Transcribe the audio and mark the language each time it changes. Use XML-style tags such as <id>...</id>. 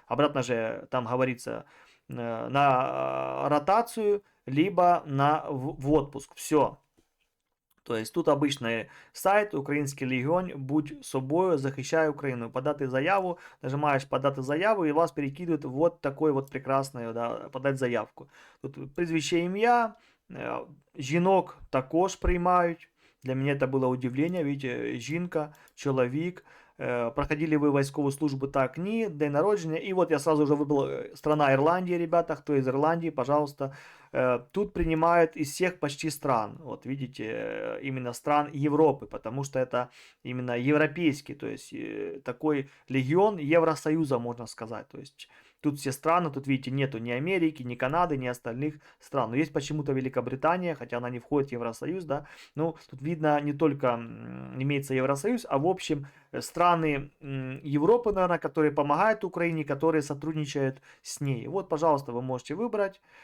<ru>Обратно же там говорится на ротацию, либо в отпуск. Все. То есть тут обычный сайт,</ru> <uk>Український легіон, будь собою, захищай Україну. Подати заяву,</uk> <ru>нажимаешь</ru> <uk>подати заяву,</uk> <ru>и вас перекидывают вот такой вот прекрасный, да, подать заявку.</ru> <uk>Тут прізвище, ім'я, жінок також приймають.</uk> <ru>Для меня это было удивление, видите,</ru> <uk>жінка, чоловік.</uk> <ru>Проходили вы войсковую службу,</ru> <uk>так, ні, день народження.</uk> <ru>И вот я сразу уже выбрал страна Ирландия, ребята, кто из Ирландии, пожалуйста. Тут принимают из всех почти стран, вот видите, именно стран Европы, потому что это именно европейский, то есть такой легион Евросоюза, можно сказать, то есть тут все страны, тут видите, нету ни Америки, ни Канады, ни остальных стран, но есть почему-то Великобритания, хотя она не входит в Евросоюз, да, ну, тут видно не только имеется Евросоюз, а в общем страны Европы, наверное, которые помогают Украине, которые сотрудничают с ней. Вот, пожалуйста, вы можете выбрать</ru>